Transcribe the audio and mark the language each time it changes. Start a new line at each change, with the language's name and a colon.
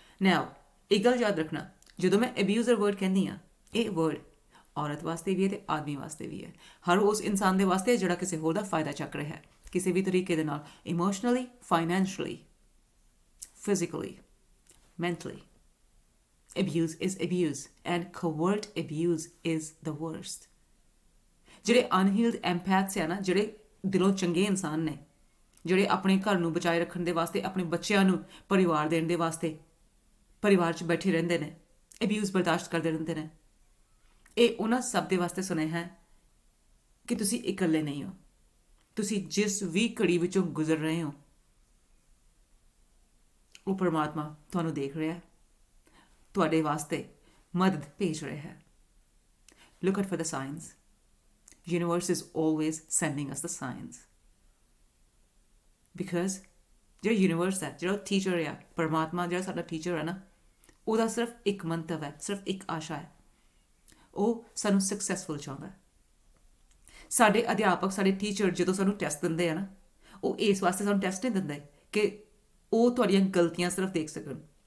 Punjabi: ਨਾਓ ਇੱਕ ਗੱਲ ਯਾਦ ਰੱਖਣਾ, ਜਦੋਂ ਮੈਂ ਅਬਿਊਜ਼ਰ ਵਰਡ ਕਹਿੰਦੀ ਹਾਂ, ਇਹ ਵਰਡ ਔਰਤ ਵਾਸਤੇ ਵੀ ਹੈ ਤੇ ਆਦਮੀ ਵਾਸਤੇ ਵੀ ਹੈ। ਹਰ ਉਸ ਇਨਸਾਨ ਦੇ ਵਾਸਤੇ ਜਿਹੜਾ ਕਿਸੇ ਹੋਰ ਦਾ ਫਾਇਦਾ ਚੱਕ ਰਿਹਾ ਹੈ ਕਿਸੇ ਵੀ ਤਰੀਕੇ ਦੇ ਨਾਲ, emotionally, financially, physically,
English: mentally. Abuse is abuse and covert abuse is the worst.
Punjabi: ਜਿਹੜੇ ਅਨਹੀਲਡ ਐਮਪੈਥਸ ਆ ਨਾ, ਜਿਹੜੇ ਦਿਲੋਂ ਚੰਗੇ ਇਨਸਾਨ ਨੇ, ਜਿਹੜੇ ਆਪਣੇ ਘਰ ਨੂੰ ਬਚਾਏ ਰੱਖਣ ਦੇ ਵਾਸਤੇ, ਆਪਣੇ ਬੱਚਿਆਂ ਨੂੰ ਪਰਿਵਾਰ ਦੇਣ ਦੇ ਵਾਸਤੇ ਪਰਿਵਾਰ 'ਚ ਬੈਠੇ ਰਹਿੰਦੇ ਨੇ, ਅਬਿਊਜ਼ ਬਰਦਾਸ਼ਤ ਕਰਦੇ ਰਹਿੰਦੇ ਨੇ, ਇਹ ਉਹਨਾਂ ਸਭ ਦੇ ਵਾਸਤੇ ਸੁਨੇਹਾ ਹੈ ਕਿ ਤੁਸੀਂ ਇਕੱਲੇ ਨਹੀਂ ਹੋ। ਤੁਸੀਂ ਜਿਸ ਵੀ ਘੜੀ ਵਿੱਚੋਂ ਗੁਜ਼ਰ ਰਹੇ ਹੋ, ਉਹ ਪਰਮਾਤਮਾ ਤੁਹਾਨੂੰ ਦੇਖ ਰਿਹਾ ਹੈ, ਤੁਹਾਡੇ ਵਾਸਤੇ ਮਦਦ ਭੇਜ ਰਿਹਾ ਹੈ।
English: Look out for the signs. Universe is always sending us the signs. Because
Punjabi: ਜਿਹੜਾ ਯੂਨੀਵਰਸ ਹੈ, ਜਿਹੜਾ ਟੀਚਰ ਹੈ, ਪਰਮਾਤਮਾ ਜਿਹੜਾ ਸਾਡਾ ਟੀਚਰ ਹੈ ਨਾ, ਉਹਦਾ ਸਿਰਫ ਇੱਕ ਮੰਤਵ ਹੈ, ਸਿਰਫ ਇੱਕ ਆਸ਼ਾ ਹੈ, ਉਹ ਸਾਨੂੰ ਸਕਸੈਸਫੁਲ ਚਾਹੁੰਦਾ ਹੈ। ਸਾਡੇ ਅਧਿਆਪਕ, ਸਾਡੇ ਟੀਚਰ ਜਦੋਂ ਸਾਨੂੰ ਟੈਸਟ ਦਿੰਦੇ ਆ ਨਾ, ਉਹ ਇਸ ਵਾਸਤੇ ਸਾਨੂੰ ਟੈਸਟ ਨਹੀਂ ਦਿੰਦੇ ਕਿ ਉਹ ਤੁਹਾਡੀਆਂ ਗਲਤੀਆਂ ਸਿਰਫ ਦੇਖ ਸਕਣ।